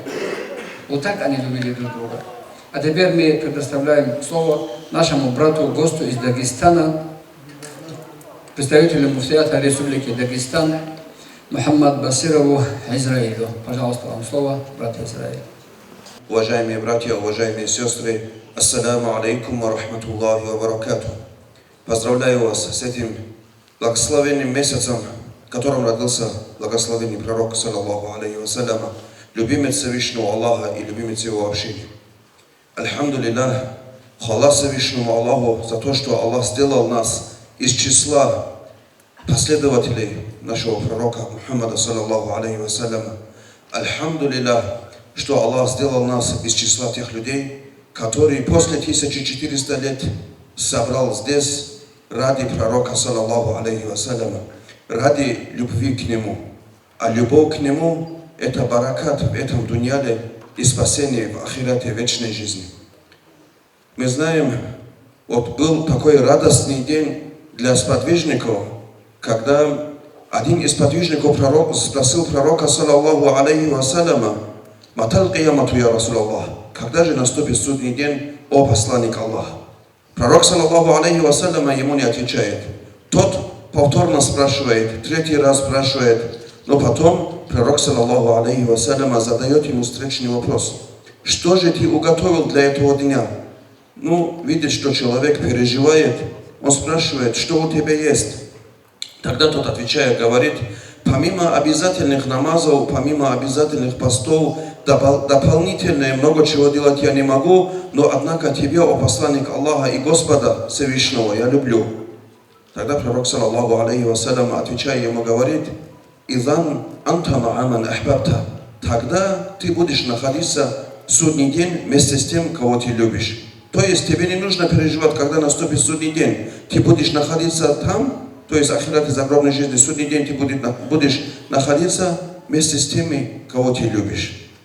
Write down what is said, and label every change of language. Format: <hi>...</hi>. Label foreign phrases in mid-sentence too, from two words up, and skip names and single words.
<ru>Вот так они любили друг друга. А теперь мы предоставляем слово нашему брату, гостю из Дагестана, представителю муфтията Республики Дагестан, Мухаммад Басирову Израилю. Пожалуйста, вам слово, брат Израиль. Уважаемые братья, уважаемые сестры,</ru> <ar>السلام عليكم ورحمة الله وبركاته.</ar> <ru>Поздравляю вас с этим благословенным месяцем, в котором родился благословенный пророк,</ru> <ar>صلى الله عليه وسلم,</ar> <ru>любимец Всевышнего Аллаха и любимец его общины. Альхамдулиллах, хвала Всевышнему Аллаху за то, что Аллах сделал нас из числа последователей нашего пророка Мухаммада,</ru> <ar>صلى الله عليه وسلم.</ar> <ru>Альхамдулиллах, что Аллах сделал нас из числа тех людей, которые после 1400 лет собрал здесь ради пророка,</ru> <ar>صلى الله عليه وسلم,</ar> <ru>ради любви к нему. А любовь к нему – это баракат в этом дуньяле и спасение в ахирате вечной жизни. Мы знаем, вот был такой радостный день для сподвижников, когда один из сподвижников спросил пророка,</ru> <ar>صلى الله عليه وسلم متى القيامة, يا رسول الله,</ar> <ru>когда же наступит судный день, о посланник Аллаха?» Пророк,</ru> <ar>صلى الله عليه وسلم,</ar> <ru>ему не отвечает. Тот повторно спрашивает, третий раз спрашивает, но потом пророк,</ru> <ar>صلى الله عليه وسلم,</ar> <ru>задает ему встречный вопрос: «Что же ты уготовил для этого дня?» Видит, что человек переживает, он спрашивает: «Что у тебя есть?» Тогда тот, отвечая, говорит: «Помимо обязательных намазов, помимо обязательных постов, дополнительное много чего делать я не могу, но однако тебя, о посланник Аллаха и Господа Всевышнего, я люблю». Тогда пророк,</ru> <ar>صلى الله عليه وسلم,</ar> <ru>отвечая ему, говорит:</ru> <ar>«إذن أنت مع من أحببت».</ar> <ru>Тогда ты будешь находиться в судный день вместе с тем, кого ты любишь. То есть тебе не нужно переживать, когда наступит судный день. Ты будешь находиться там, то есть ахират и загробной жизни, судный день ты будешь находиться вместе с теми, кого ты любишь.</ru>